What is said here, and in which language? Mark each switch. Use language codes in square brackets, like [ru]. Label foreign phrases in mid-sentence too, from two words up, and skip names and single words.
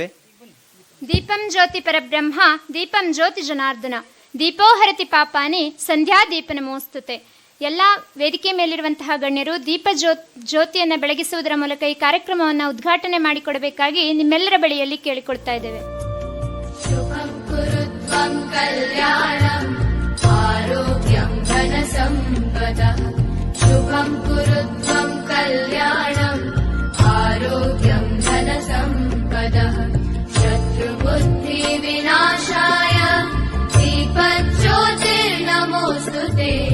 [sa] ದೀಪಂ ಜ್ಯೋತಿ ಪರಬ್ರಹ್ಮ ದೀಪಂ ಜ್ಯೋತಿ ಜನಾರ್ದನ ದೀಪೋಹರತಿ ಪಾಪಾನಿ ಸಂಧ್ಯಾ ದೀಪ ನಮೋಸ್ತುತೆ. [kn] ಎಲ್ಲ ವೇದಿಕೆ ಮೇಲಿರುವಂತಹ ಗಣ್ಯರು ಜ್ಯೋತಿಯನ್ನು ಬೆಳಗಿಸುವುದರ ಮೂಲಕ ಈ ಕಾರ್ಯಕ್ರಮವನ್ನು ಉದ್ಘಾಟನೆ ಮಾಡಿಕೊಡಬೇಕಾಗಿ ನಿಮ್ಮೆಲ್ಲರ ಬಳಿಯಲ್ಲಿ ಕೇಳಿಕೊಳ್ತಾ ಇದ್ದೇವೆ. [sa] ಶುಭಂ ಕುರುತ್ವಂ ಕಲ್ಯಾಣಂ ಆರೋಗ್ಯಂ ಧನ ಸಂಪದಃ. ಶುಭಂ ಕುರುತ್ವಂ ಕಲ್ಯಾಣಂ ಆರೋಗ್ಯಂ ಧನ ಸಂಪದಃ. ಶತ್ರುಬುದ್ಧಿ ವಿನಾಶಾಯ ದೀಪಜ್ಯೋತಿರ್ನಮೋಸ್ತುತೆ.